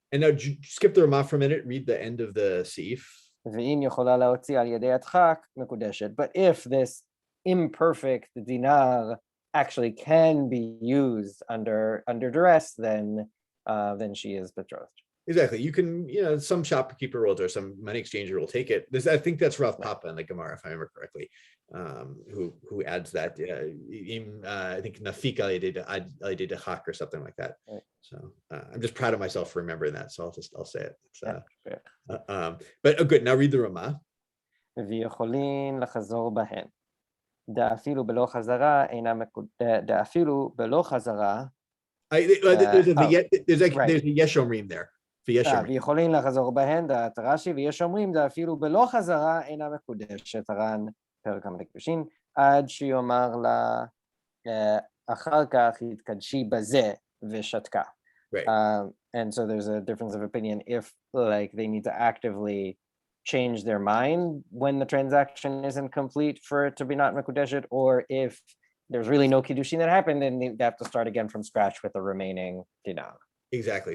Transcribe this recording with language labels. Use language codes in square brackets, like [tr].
[en] And now skip the Ramah for a minute, read the end of the Seif. [he] ואם יכולה להוציא על ידי הדחק, מקודשת. [en] But if this imperfect dinar actually can be used under duress, then then she is betrothed. Exactly. You can, some shopkeeper will, or some money exchanger will take it. I think that's Rav Papa in the Gemara, if I remember correctly, who adds that. I think Nafik al Hak or something like that. Right. So I'm just proud of myself for remembering that. So I'll say it. Yeah. But good. Now read the Ramah. [he] ויכולין לחזור בהן. דאפילו בלא חזרה אינה דאפילו בלא חזרה. [en] There's a right. yesh omrim there. [he] ויכולין לחזור בהן, דעת רש"י, ויש אומרים דאפילו בלא חזרה אינה מקודשת, הר"ן פרק המקדשים, עד שיאמר לה אחר כך התקדשי בזה ושתקה. [en] Right. And so there's a difference of opinion if like they need to actively change their mind when the transaction isn't complete for it to be not mekudeshet, or if there's really no kiddushin that happened, then they have to start again from scratch with the remaining dinar. Exactly.